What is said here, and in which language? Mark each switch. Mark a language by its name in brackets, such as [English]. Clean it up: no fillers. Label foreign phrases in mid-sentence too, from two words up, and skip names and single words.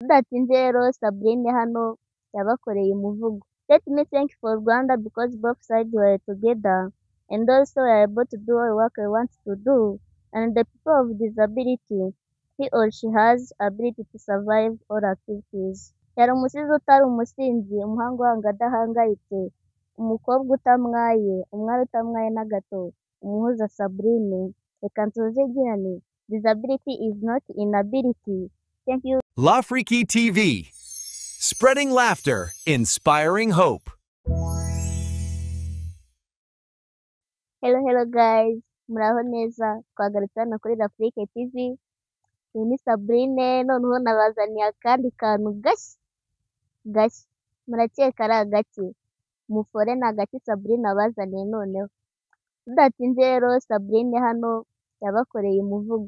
[Kinyarwanda] Tudatinze rero Sabrine hano yabakoreye umuvugo. [English] Let me thank for Rwanda because both sides were together and also are able to do all work we want to do, and the people of disability, he or she has ability to survive all activities. [Kinyarwanda] Yari umusizi utari umusinzi, umuhanga uhanga adahangayitse, umukobwa utamwaye, umwari utamwaye na gato, umuhuza Sabrine. Reka nsoze ngira nti [English] disability is not inability. Thank you. Lafriki TV, spreading laughter, inspiring hope. Hello guys, [Kinyarwanda] muraho neza, twagarutse hano kuri Lafriki TV. Iyi ni Sabrine, noneho nabazaniye akandi kantu gashya, murakeka ari agaki? Mufore ni agaki Sabrine abazaniye noneho. Tudatinze rero Sabrine hano yabakoreye umuvugo.